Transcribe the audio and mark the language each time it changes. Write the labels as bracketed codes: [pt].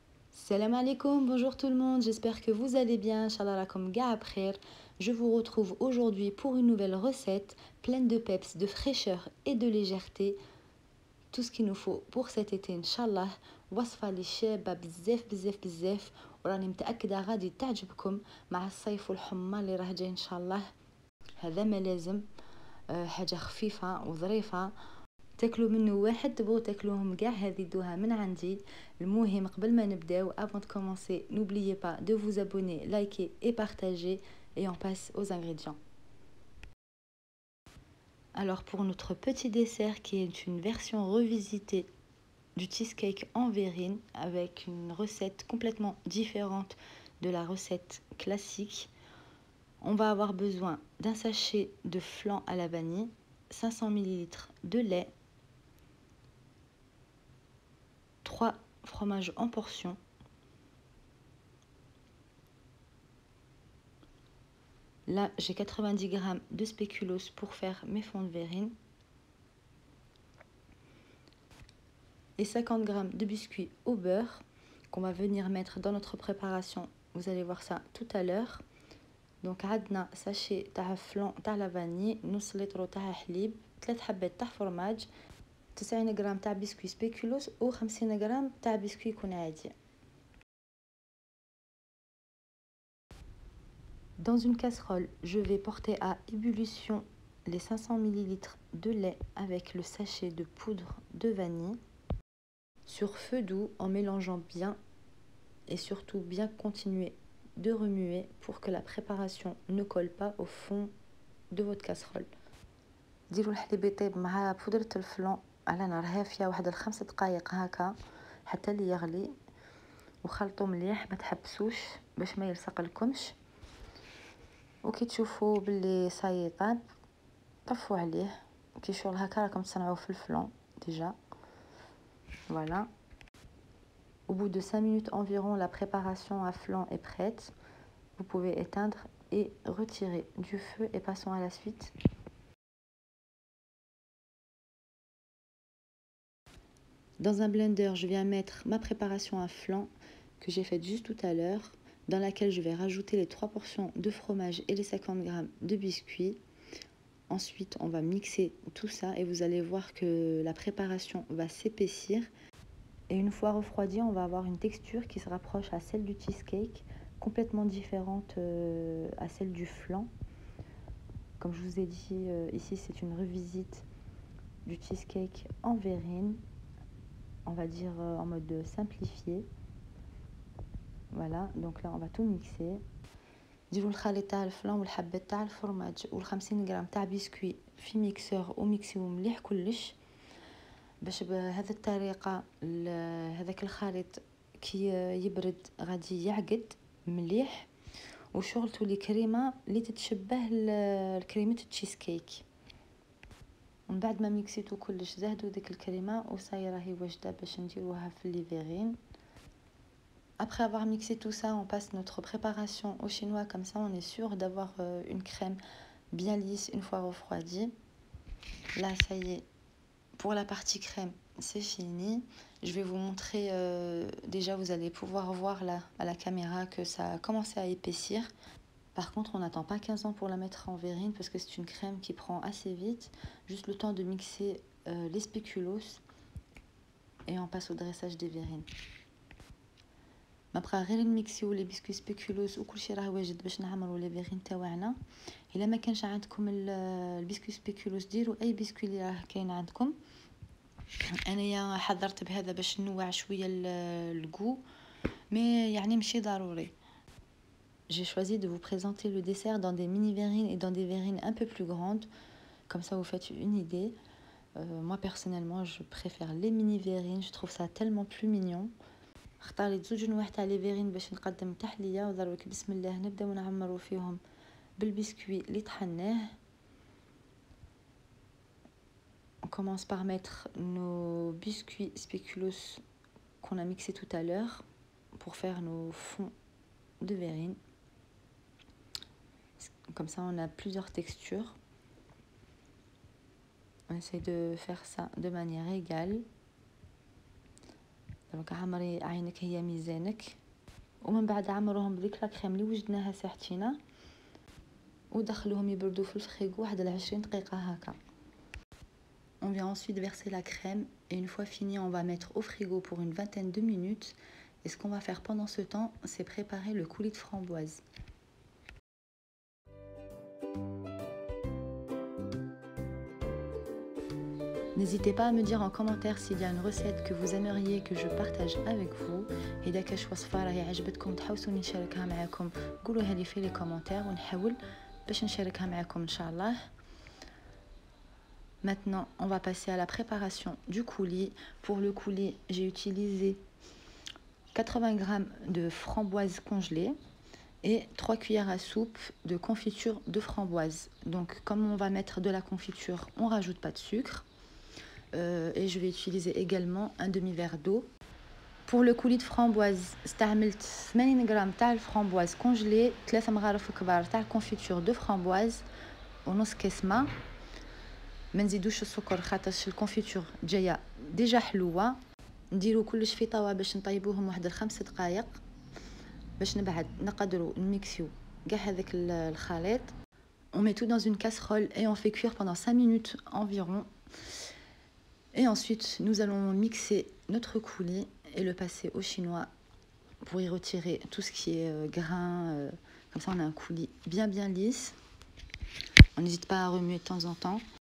[ar] Salam alaikum, [fr] bonjour tout le monde, j'espère que vous allez bien, [ar] Inch'Allah lakum ga khair. [fr] Je vous retrouve aujourd'hui pour une nouvelle recette pleine de peps, de fraîcheur et de légèreté. Tout ce qu'il nous faut pour cet été, Inch'Allah. [ar] وصفة للشابة بزاف بزاف بزاف وراني متأكدة غادي تعجبكم مع الصيف والحمى اللي راه جاي إن شاء الله. هذا ما لازم حاجة خفيفة وظريفة تاكلوا منه واحد تبغوا تاكلوهم كاع. هذه دوها من عندي. المهم قبل ما نبداو [fr] avant de commencer n'oubliez pas de vous abonner, liker et partager et on passe aux ingrédients. Alors pour notre petit dessert qui est une version revisitée du cheesecake en verrine avec une recette complètement différente de la recette classique, on va avoir besoin d'un sachet de flan à la vanille, 500 ml de lait, 3 fromages en portions, là j'ai 90 g de spéculoos pour faire mes fonds de verrine et 50 g de biscuits au beurre qu'on va venir mettre dans notre préparation. Vous allez voir ça tout à l'heure. [ar] Donc عندنا sachet تاع فلان تاع لا فاني، نص لتر تاع حليب، 3 حبات تاع فرماج، 90 غرام تاع بسكوي سبيكولوس و 50 غرام تاع بسكوي يكون عادي. [fr] Dans une casserole, je vais porter à ébullition les 500 ml de lait avec le sachet de poudre de vanille sur feu doux en mélangeant bien et surtout bien continuer de remuer pour que la préparation ne colle pas au fond de votre casserole. [ar] ديروا الحليب يطيب مع بودرة الفلان على نار هافية واحد 5 دقائق هكا حتى اللي يغلي وخلطوا مليح ما تحبسوش باش ما يلصق لكمش. وكي تشوفوا باللي صاي طاب طفوا عليه كي شغل هكا راكم تصنعوه في الفلان déjà. [fr] Voilà. Au bout de 5 minutes environ, la préparation à flan est prête. Vous pouvez éteindre et retirer du feu et passons à la suite. Dans un blender, je viens mettre ma préparation à flan que j'ai faite juste tout à l'heure, dans laquelle je vais rajouter les 3 portions de fromage et les 50 g de biscuits. Ensuite, on va mixer tout ça et vous allez voir que la préparation va s'épaissir. Et une fois refroidi, on va avoir une texture qui se rapproche à celle du cheesecake, complètement différente à celle du flan. Comme je vous ai dit, ici c'est une revisite du cheesecake en verrine, on va dire en mode simplifié. Voilà, donc là on va tout mixer. [ar] ديروا الخليط تاع الفلان والحبات تاع الفرماج وال50 غرام تاع بسكوي في ميكسور وميكسيو مليح كلش باش بهذه الطريقه هذاك الخليط كي يبرد غادي يعقد مليح وشغل تولي كريمه اللي تتشبه الكريمه التشيز ومن بعد ما ميكسيتو كلش زهدوا ديك الكريمه وصاي راهي واجده باش نديروها في لي فيرين. [fr] Après avoir mixé tout ça, on passe notre préparation au chinois, comme ça on est sûr d'avoir une crème bien lisse une fois refroidie. Là ça y est, pour la partie crème c'est fini. Je vais vous montrer, déjà vous allez pouvoir voir là à la caméra que ça a commencé à épaissir. Par contre on n'attend pas 15 ans pour la mettre en verrine parce que c'est une crème qui prend assez vite. Juste le temps de mixer les spéculoos et on passe au dressage des verrines. [ar] ما بقى غير نميكسيو لي بسكوي سبيكولوس وكلشي راه واجد باش نعمروا لي فيغين تاعنا. الا ما كانش عندكم البسكوي سبيكولوس ديروا اي بسكوي اللي راه كاين عندكم. انايا حضرت بهذا باش نوع شويه الجو مي يعني ماشي ضروري. [fr] J'ai choisi de vous présenter le dessert dans des mini verrines et dans des verrines un peu plus grandes, comme ça vous faites une idée. Moi personnellement je préfère les mini verrines, je trouve ça tellement plus mignon. [ar] اختاريت زوج نواع تاع لي فيرين باش نقدم تحليه ودروك بسم الله نبداو نعمروا فيهم بالبسكوي اللي طحناه. [fr] On commence par mettre nos biscuits spéculoos qu'on a mixé tout à l'heure pour faire nos fonds de verrine. Comme ça on a plusieurs textures. On essaie de faire ça de manière égale. [ar] دونك عمري عينك هي ميزانك. ومن بعد عمروهم بذيك لا كريم اللي وجدناها ساعتينا ودخلوهم يبردوا في الفريغو واحد 20 دقيقه هكا. [fr] On vient ensuite verser la crème et une fois fini, on va mettre au frigo pour une vingtaine de minutes. Et ce qu'on va faire pendant ce temps, c'est préparer le coulis de framboise. N'hésitez pas à me dire en commentaire s'il y a une recette que vous aimeriez que je partage avec vous. [ar] إذا كاش وصفة راهي عجبتكم تحوسوني نشاركها معكم قولوها لي في لي كومونتير ونحاول باش نشاركها معكم إن شاء الله. [fr] Maintenant, on va passer à la préparation du coulis. Pour le coulis, j'ai utilisé 80 g de framboises congelées et 3 cuillères à soupe de confiture de framboise. Donc, comme on va mettre de la confiture, on ne rajoute pas de sucre. Et je vais utiliser également un demi-verre d'eau. Pour le coulis de framboise, [ar] استعملت 80 g تاع framboise congelée, 3 مغارف كبار تاع confiture de framboise ونص كاس ماء. ما نزيدوش السكر خاطرش الكونفيتور جايه ديجا حلوه. نديرو كلش في طاوه باش نطيبوهم واحد 5 دقائق باش نبعد نقدروا نميكسيو كاع هذاك الخليط. [fr] On met tout dans une casserole et on fait cuire pendant 5 minutes environ. Et ensuite, nous allons mixer notre coulis et le passer au chinois pour y retirer tout ce qui est grain. Comme ça, on a un coulis bien lisse. On n'hésite pas à remuer de temps en temps.